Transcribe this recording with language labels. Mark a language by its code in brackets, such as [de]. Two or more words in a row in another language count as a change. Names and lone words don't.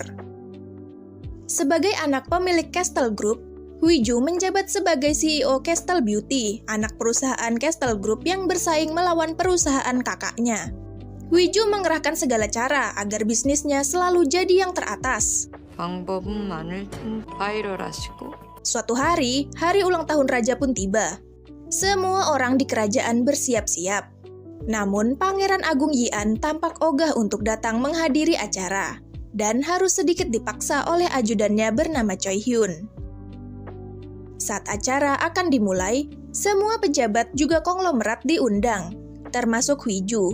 [id] Sebagai anak pemilik Castle Group, Hwi-ju menjabat sebagai CEO Castle Beauty, anak perusahaan Castle Group yang bersaing melawan perusahaan kakaknya. Hwi-ju mengerahkan segala cara agar bisnisnya selalu jadi yang teratas. [ko] 방법은 많을 텐데 바이럴하시고. [id] Suatu hari, hari ulang tahun raja pun tiba. Semua orang di kerajaan bersiap-siap. Namun, Pangeran Agung Yi-an tampak ogah untuk datang menghadiri acara, dan harus sedikit dipaksa oleh ajudannya bernama Choi Hyun. Saat acara akan dimulai, semua pejabat juga konglomerat diundang, termasuk Hwi-ju.